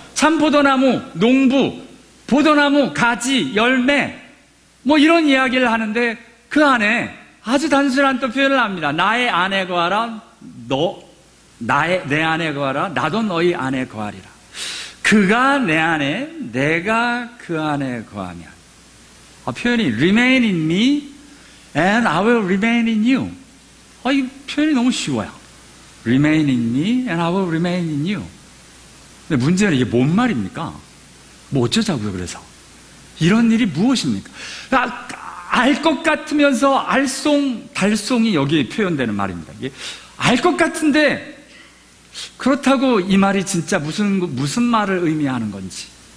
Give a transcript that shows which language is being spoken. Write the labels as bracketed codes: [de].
[ko] 참포도나무, 농부, 포도나무, 가지, 열매 뭐 이런 이야기를 하는데 그 안에 아주 단순한 또 표현을 합니다. 나의 안에 거하라, 내 안에 거하라, 나도 너희 안에 거하리라. 그가 내 안에, 내가 그 안에 거하면. [en] 표현이 remain in me and I will remain in you. [ko] 이 표현이 너무 쉬워요. [en] remain in me and I will remain in you. [ko] 근데 문제는 이게 뭔 말입니까? 뭐 어쩌자고요, 그래서. 이런 일이 무엇입니까? 알 것 같으면서 달송이 여기 표현되는 말입니다. 알 것 같은데 그렇다고 이 말이 진짜 무슨 말을 의미하는 건지.